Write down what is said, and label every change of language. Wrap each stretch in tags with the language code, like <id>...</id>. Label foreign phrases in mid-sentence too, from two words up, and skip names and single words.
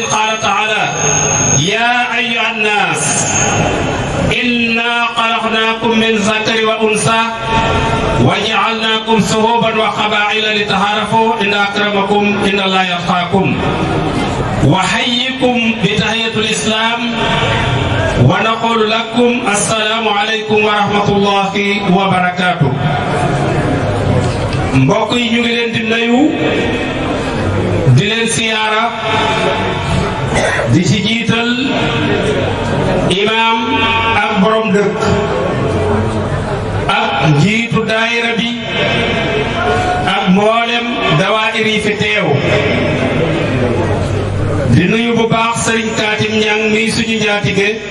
<ar>قال تعالى: يا أيها الناس إنا خلقناكم من ذكر وأنثى وجعلناكم شعوبا وقبائل لتعارفوا إن أكرمكم إن الله يتقاكم وحييكم بتحية الإسلام ونقول لكم السلام عليكم ورحمة الله وبركاته.</ar> <wo>mbokk yi ñu ngi leen di nuyu di leen siyaara di ci jiital imaam ak borom dëkk ak njiitu daayira bi ak mboolem dawaayir yi fi teew di nuyu bu baax Serigne Katim Ñang mi suñu njaatige</wo>